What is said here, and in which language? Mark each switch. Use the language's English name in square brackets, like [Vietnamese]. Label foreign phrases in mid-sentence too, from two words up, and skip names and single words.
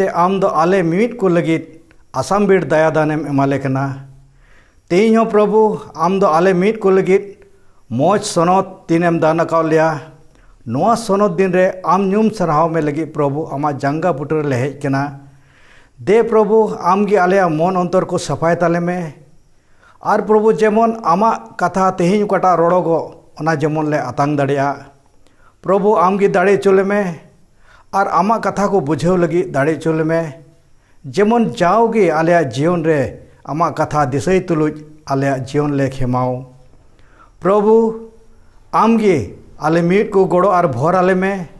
[Santali] आम दो आले मिमित को लगित आसाम बीड़ दया दानेम एमाले कना तेहेñ हो प्रभु आम दो आले मित को लगित मौज सनद तीनेम दान अकाव लिया नोआ सनद दिन रे आम न्यूम सरहाव में लगी प्रभु आमा जांगा बुटर ले हेज कना दे प्रभु आम गी आले मन अंतर को सफाय ताले में और प्रभु जेमन आमा कथा तेहेñ कटा रोड़ोगो ओना जेमन ले आतांग दाड़िया प्रभु आम गी दाड़े चले में और आमा कथा को बुझेव लगी दाड़े चले में जेमन जाओगे आले जीवन रे आमा कथा दिसई तुलुज आले जीवन ले खेमाओ प्रभु आमगे आले मिट को गोड़ो और भोर आले में